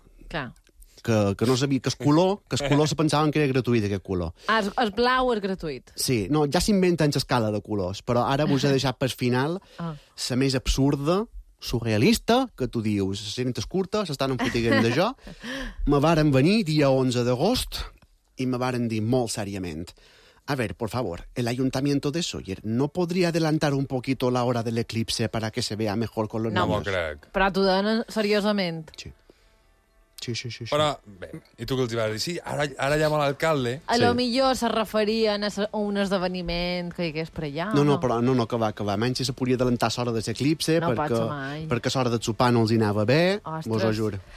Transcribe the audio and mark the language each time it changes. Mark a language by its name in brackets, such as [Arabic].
[Catalan] Clar. Que no sabia, que el color se pensaven que era gratuït, aquest color. El blau és gratuït. Sí, no, ja s'inventen l'escala de colors, però ara vos he deixat per final la més absurda, surrealista, que tu dius, la gent és curta, s'estan enfotiguent de jo. Me varen venir dia 11 d'agost i me varen dir molt seriament, [Spanish] a ver, por favor, el ayuntamiento de Sóller, ¿no podría adelantar un poquito la hora del eclipse para que se vea mejor con los niños? [Catalan] No m'ho crec. Però t'ho donen seriosament. Sí. Sí, sí, sí, sí. Però, bé, i tu què els vas dir? Sí, ara llama l'alcalde. A lo millor se referien a un esdeveniment que hi hagués per allà. No, no, però no, no, que va, que va. Menys se podria adelantar l'hora de l'eclipse, no perquè l'hora de sopar no els hi anava bé, vos ho juro.